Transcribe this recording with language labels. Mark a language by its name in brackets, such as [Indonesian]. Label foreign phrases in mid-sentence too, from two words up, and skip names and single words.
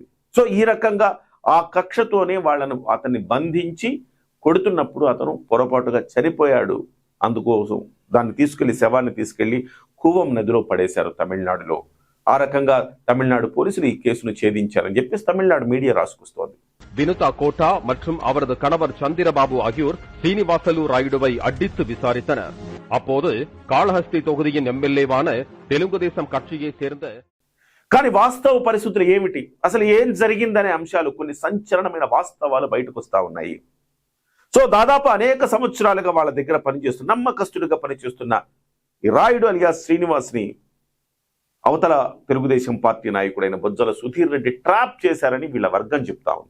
[Telugu] సో ఈ రకంగా ఆ కక్షతోనే అతన్ని బంధించి కొడుతున్నప్పుడు అతను పొరపాటుగా చనిపోయాడు. అందుకోసం శవాన్ని తీసుకెళ్లి కూవం నదిలో పడేశారు తమిళనాడులో. ఆ రకంగా తమిళనాడు పోలీసులు ఈ కేసును ఛేదించారని చెప్పేసి తమిళనాడు మీడియా రాసుకొస్తోంది. [Tamil] வினுதா கோட்டா மற்றும் அவரது கணவர் சந்திரபாபு ஆகியோர் சீனிவாசலு ராயுடுவை அடித்து விசாரித்தனர். அப்போது காளஹஸ்தி தொகுதியின் எம்எல்ஏவான தெலுங்கு தேசம் கட்சியை சேர்ந்த [Telugu] కానీ వాస్తవ పరిస్థితులు ఏమిటి, అసలు ఏం జరిగిందనే అంశాలు, కొన్ని సంచలనమైన వాస్తవాలు బయటకు వస్తా ఉన్నాయి. సో దాదాపు అనేక సంవత్సరాలుగా వాళ్ళ దగ్గర పనిచేస్తున్న, నమ్మకస్తుడిగా పనిచేస్తున్న ఈ రాయుడు అలియాస్ శ్రీనివాస్ ని అవతల తెలుగుదేశం పార్టీ నాయకుడైన బొజ్జల సుధీర్ రెడ్డి ట్రాప్ చేశారని వీళ్ళ వర్గం చెప్తా ఉంది.